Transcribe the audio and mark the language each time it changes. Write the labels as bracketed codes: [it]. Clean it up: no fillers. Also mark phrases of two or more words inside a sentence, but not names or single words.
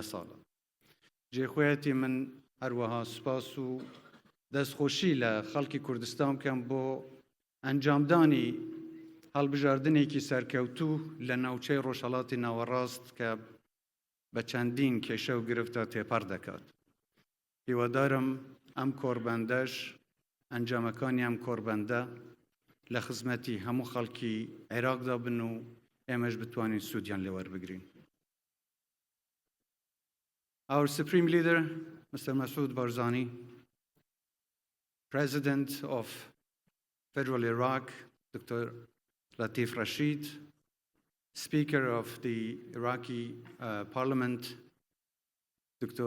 [ckb] ساڵە جێخۆیەتی من هەروەها سوپاس و دەستخۆشی لە خەڵکی کوردستان بکەم بۆ ئەنجامدانی هەڵبژاردنێکی سەرکەوتوو لە ناوچەی ڕۆژهەڵاتی ناوەڕاست کە بە چەندین کێشە و گرفتە تێپەڕ دەکات هیوادارم ئەم کۆڕبەندەش ئەنجامەکانی ئەم کۆڕبەندە لە خزمەتی هەموو خەڵکی عێراقدا بن و ئێمەش بتوانین سوودیان لێ وەربگرین. [en] Our Supreme Leader, Mr. Meps24 Barzani, President of Federal Iraq, Dr. Latif Rashid, Speaker of the Iraqi Parliament, Dr.